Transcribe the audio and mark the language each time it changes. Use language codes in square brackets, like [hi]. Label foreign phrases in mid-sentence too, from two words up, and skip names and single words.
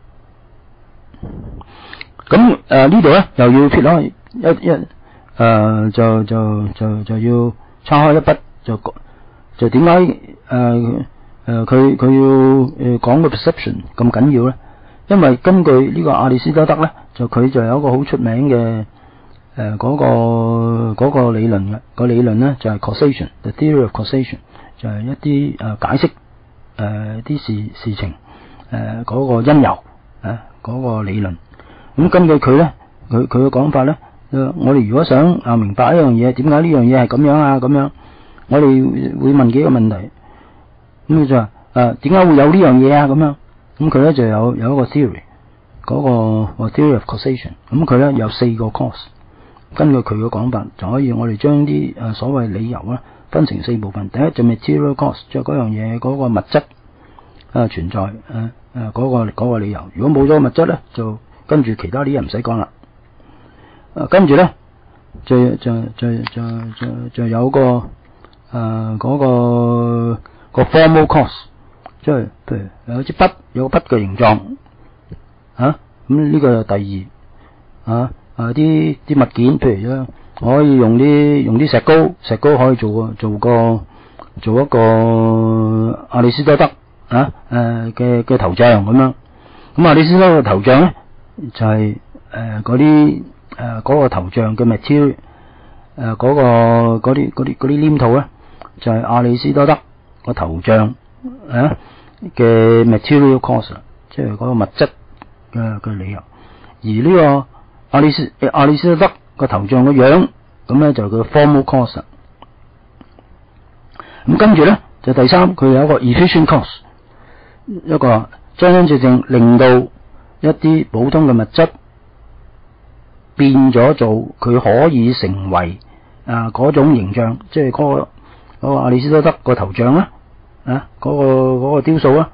[yue] 咁呢度咧又要撇開就要叉開一筆，就點解佢要講個 perception 咁緊要咧？因為根據呢個亞里士多德咧，佢就有一個好出名嘅嗰個理論嘅，個理論咧就係 causation， [en] the theory of causation， [yue] 就係一啲解釋啲事情嗰個因由嗰個理論。咁根據佢咧，佢嘅講法咧，我哋如果想明白一樣嘢，點解呢樣嘢係咁樣啊？咁樣，我哋會問幾個問題。咁佢就話點解會有呢樣嘢啊？咁樣，咁佢咧就有一個 theory， 嗰個 [en] theory of causation。 [yue] 咁佢咧有4個 cause。根據佢嘅講法，就可以我哋將啲所謂理由咧分成4部分。第一就 [en] material cause， [yue] 即係嗰樣嘢嗰個物質存在嗰個理由。如果冇咗物質咧，就跟住其他啲嘢唔使講啦。跟住咧就有個個 [en] formal cause， [yue] 即係譬如有支筆，有個筆嘅形狀咁呢個係第二啲物件，譬如咧我可以用啲石膏可以做一個亞里士多德嘅頭像咁樣。咁亞里士多德嘅頭像咧就係嗰個頭像嘅 material， 嗰啲黏土咧就係亞里士多德個頭像嘅 [en] material cause， [yue] 即係嗰個物質嘅理由。而呢個亞里士多德個頭像嘅樣，咁咧就叫 [en] formal cause。 [yue] 咁跟住咧就第三，佢有一個 [en] efficient cause， [yue] 一個真正令到一啲普通嘅物質變咗做佢可以成為嗰種形象，即係嗰個亞里士多德個頭像啦，嗰個雕塑啦。